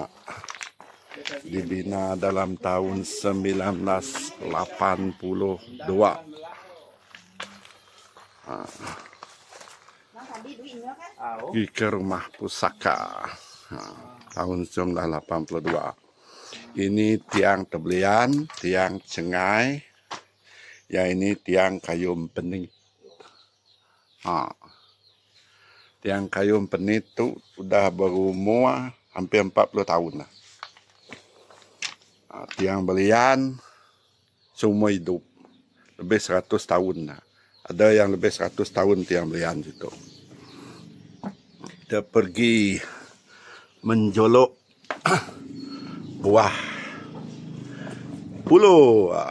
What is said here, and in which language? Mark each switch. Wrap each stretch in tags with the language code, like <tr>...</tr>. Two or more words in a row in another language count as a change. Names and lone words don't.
<ms>Dibina dalam tahun 1982. Pergi ke rumah pusaka. Tahun 1982. Ini tiang tebelian, tiang cengai. Ya ini tiang kayu penit. Tiang kayu penit itu sudah berumur hampir 40 tahun lah. Tiang belian seumur hidup. Lebih 100 tahun lah. Ada yang lebih 100 tahun tiang belian situ. Kita pergi menjolok buah puluh.</ms>